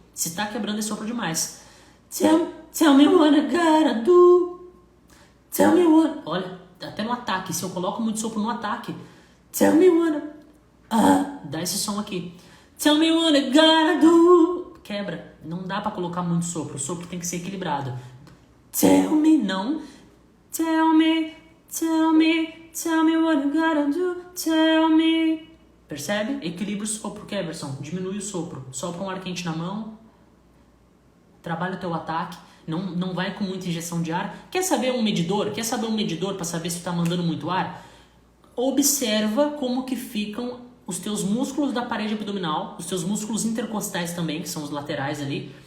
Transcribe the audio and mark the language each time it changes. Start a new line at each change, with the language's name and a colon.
Portuguese: Se tá quebrando, é sopro demais.
English: Tell me what I gotta do. Tell me what...
Portuguese: Olha, até no ataque. Se eu coloco muito sopro no ataque.
English: Tell me what I...
Portuguese: dá esse som aqui.
English: Tell me what I gotta do.
Portuguese: Quebra. Não dá pra colocar muito sopro. O sopro tem que ser equilibrado.
English: Tell me, não. Tell me, tell me, tell me what I gotta do. Tell me.
Portuguese: Percebe? Equilibra o sopro, Keverson. Diminui o sopro. Sopra um ar quente na mão. Trabalha o teu ataque. Não vai com muita injeção de ar. Quer saber um medidor? Quer saber um medidor para saber se tu tá mandando muito ar? Observa como que ficam os teus músculos da parede abdominal, os teus músculos intercostais também, que são os laterais ali.